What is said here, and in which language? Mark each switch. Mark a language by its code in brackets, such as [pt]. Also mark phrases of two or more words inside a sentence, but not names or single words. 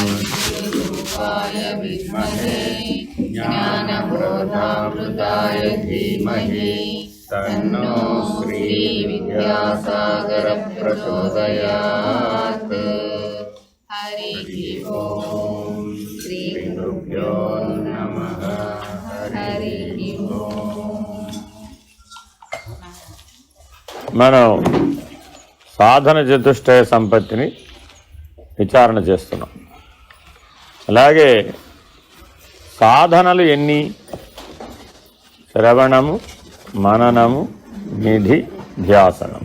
[sa] ज्ञानबोधामृताय धीमहि तन्नो श्री विद्यासागर प्रचोदयात्। हरि ओम श्री गुरुभ्यो नमः। हरि ओम। [te] మనం సాధన చతుష్టయ సంపత్తిని విచారణ చేస్తున్నాం. అలాగే సాధనలు ఎన్ని? శ్రవణము, మననము, నిధి ధ్యాసనం.